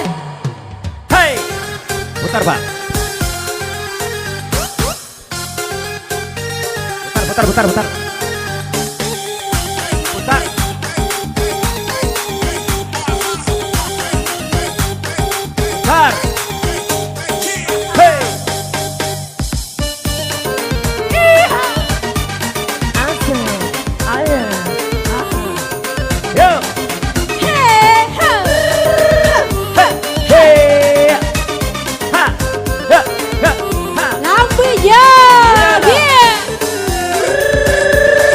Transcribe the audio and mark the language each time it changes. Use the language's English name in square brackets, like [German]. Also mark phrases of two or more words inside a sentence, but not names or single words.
[Indonesian] Hei, putar pak. Putar. Putar. Putar. Hei. Yo. Hey, ho. Hei. Ha. Ha. Ha. Ha. Lampu hijau. Yeah.